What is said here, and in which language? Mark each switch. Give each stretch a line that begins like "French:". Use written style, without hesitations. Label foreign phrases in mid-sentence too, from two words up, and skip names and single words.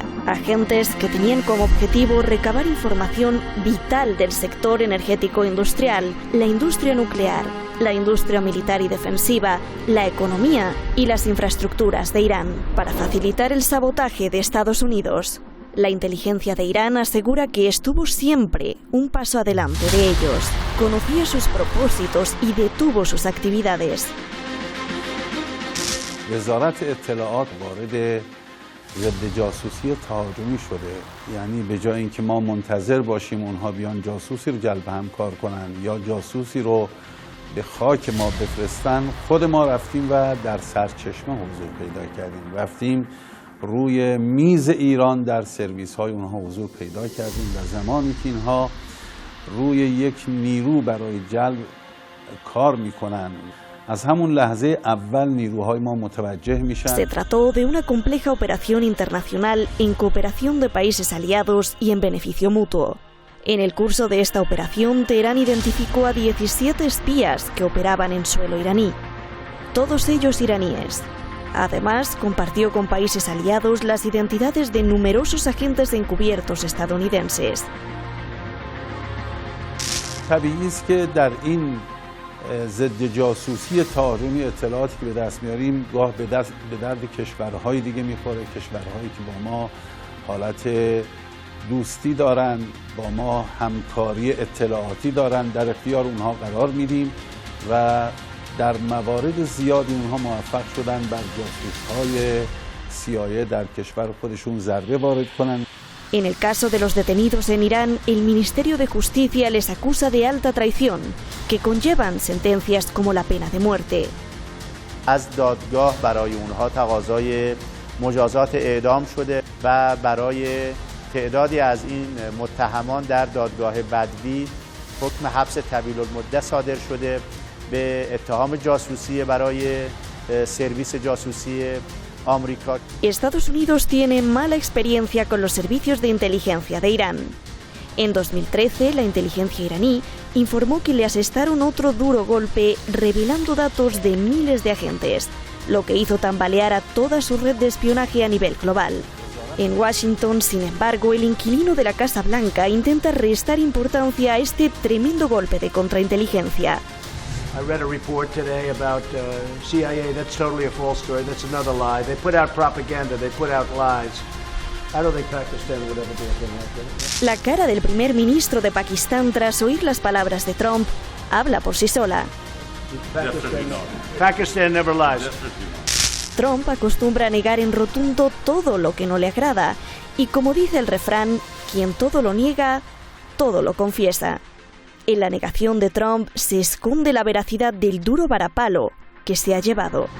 Spanish: Agentes que tenían como objetivo recabar información vital del sector energético industrial, la industria nuclear, la industria militar y defensiva, la economía y las infraestructuras de Irán, para facilitar el sabotaje de Estados Unidos. La inteligencia de Irán asegura que estuvo siempre un paso adelante de ellos, conocía sus propósitos y detuvo sus actividades.
Persian: وزارت اطلاعات وارد ضد جاسوسی تهاجمی شده. یعنی به جای اینکه ما منتظر باشیم اونها بیان جاسوسی رو جلب همکار کنن یا جاسوسی رو به خاک ما بفرستن، خود ما رفتیم و در سرچشمه حضور پیدا کردیم. رفتیم روی میز ایران در سرویس های اونها حضور پیدا کردیم و زمانی که اینها روی یک نیرو برای جلب کار میکنن، از همون لحظه اول نیروهای ما متوجه میشن.
Spanish: Se trató de una compleja operación internacional en cooperación de países aliados y en beneficio mutuo. En el curso de esta operación, Teherán identificó a 17 espías que operaban en suelo iraní, todos ellos iraníes. Además, compartió con países aliados las identidades de numerosos agentes encubiertos estadounidenses.
Persian: طبیعی است که در این ضد جاسوسی تهاجمی اطلاعاتی که به دست میاریم گاه به درد کشورهای دیگه میخوره، کشورهایی که با ما حالت دوستی دارن، با ما همکاری اطلاعاتی دارن، در اختیار اونها قرار میدیم و در موارد زیادی اونها موفق شدن بر جاسوس‌های CIA در کشور خودشون ضربه وارد کنن.
Spanish: En el caso de los detenidos en Irán, el Ministerio de Justicia les acusa de alta traición, que conllevan sentencias como la pena de muerte.
Persian: از دادگاه برای اونها تقاضای مجازات اعدام شده و برای تعدادی از این متهمان در دادگاه بدوی حکم حبس طویل المدت صادر شده به اتهام جاسوسی برای سرویس جاسوسی آمریکا.
Spanish: Estados Unidos tiene mala experiencia con los servicios de inteligencia de Irán. En 2013, la inteligencia iraní informó que le asestaron otro duro golpe revelando datos de miles de agentes, lo que hizo tambalear a toda su red de espionaje a nivel global. En Washington, sin embargo, el inquilino de la Casa Blanca intenta restar importancia a este tremendo golpe de contrainteligencia.
English: I read a report today about CIA. That's totally a false story. That's another lie. They put out propaganda. They put out lies. I don't think Pakistan would ever do anything like that.
Spanish: La cara del primer ministro de Pakistán tras oír las palabras de Trump habla por sí sola.
English: Pakistan never lies.
Spanish: Trump acostumbra a negar en rotundo todo lo que no le agrada y, como dice el refrán, quien todo lo niega, todo lo confiesa. En la negación de Trump se esconde la veracidad del duro varapalo que se ha llevado.